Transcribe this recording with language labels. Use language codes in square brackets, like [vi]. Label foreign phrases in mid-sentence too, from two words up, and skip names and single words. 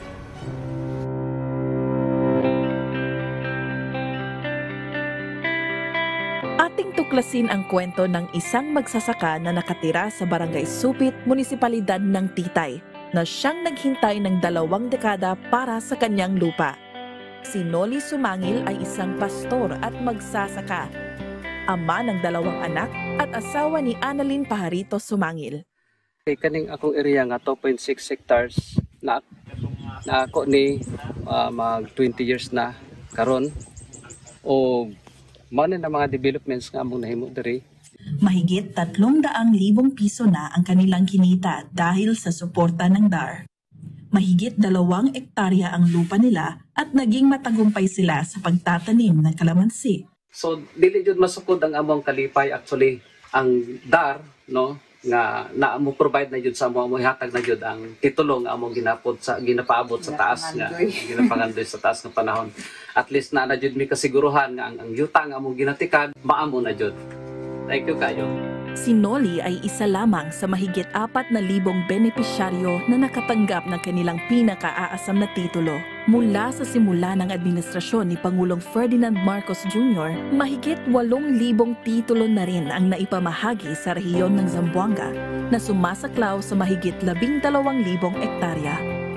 [tl] Ating tuklasin ang kwento ng isang magsasaka na nakatira sa Barangay Supit, Munisipalidad ng Titay, na siyang naghintay ng 2 dekada para sa kanyang lupa. Si Noli Sumangil ay isang pastor at magsasaka, ama ng 2 anak at asawa ni Annalyn Pajarito Sumangil. [ceb] Kaning akong area nga 2.6 hectares na ako ni mag 20 years na karon o mana na mga developments nga among nahimo diri. [tl] Mahigit 300,000 piso na ang kanilang kinita dahil sa suporta ng DAR. Mahigit 2 ektarya ang lupa nila at naging matagumpay sila sa pagtatanim ng kalamansi. [ceb] So dili jud masukod ang among kalipay, actually ang DAR no nga naamo provide na jud sa among hatag na jud ang titulo nga among ginapaabot sa taas nga ginapangandoy sa taas ng panahon. At least na jud mi kasiguruhan nga ang yuta nga among ginatikad maamo na jud. [en] Thank you kayo. [tl] Si Noli ay isa lamang sa mahigit 4,000 benepisyaryo na nakatanggap ng kanilang pinakaaasam na titulo. Mula sa simula ng administrasyon ni Pangulong Ferdinand Marcos Jr., mahigit 8,000 titulo na rin ang naipamahagi sa rehiyon ng Zamboanga na sumasaklaw sa mahigit 12,000 ektarya.